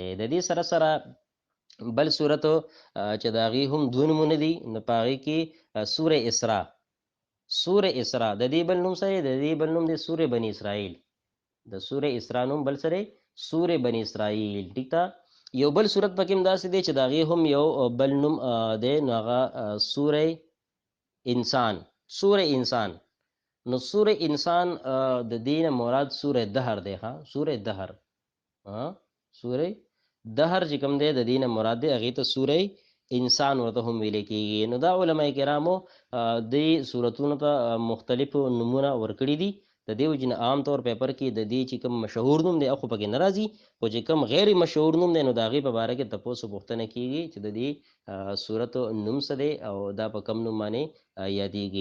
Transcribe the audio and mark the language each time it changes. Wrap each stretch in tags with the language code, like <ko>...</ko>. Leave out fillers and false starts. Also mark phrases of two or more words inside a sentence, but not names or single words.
<ps>د دې سره سره بل سورت چې د هغې هم دوه نومونه دي نو په هغې کې سوره اسراء، سوره اسراء د دې بل نوم سره د دې بل نوم دی سوره بني اسرائیل، د سوره اسراء نوم بل سره سوره بني اسرائیل. ٹھیک ده. یو بل صورت پکې هم داسې دی چې د هغې هم یو بل نوم دی نو هغه سوره انسان، سوره انسان. نو سوره انسان د دې نه مراد سوره دهر دی. ها، سوره دهر، سوره دهر چې کوم دی د دې نه مراد دی هغې ته سوره انسان ورته هم ویل کېږي. نو دا علما کرامو دې صورتونو ته مختلف نومونه ورکړي دي. د دې وجې نه عام طور پیپر کې د دې چې کوم مشهور نوم دی خو پکې نه راځي، خو چې کوم غیر مشهور نوم دی نو د هغې په باره کې تپوس پوښتنه کېږي چې د دې صورت نوم څه دی او دا په کم نوم باندې یادېږي.</ps>